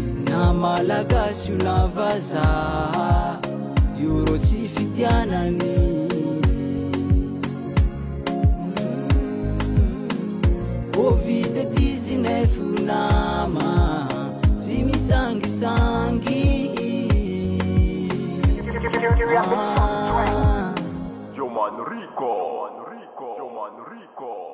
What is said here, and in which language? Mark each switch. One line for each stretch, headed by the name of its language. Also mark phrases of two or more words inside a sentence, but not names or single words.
Malagasy: Na malagasy io na vazaha, io rô tsy fitianany. Mm,
French: covid dix-neuf
Malagasy: io nama, tsy misangisangy. Ah.
English: Yo, man, Rico, man, Rico, yo, man, Rico.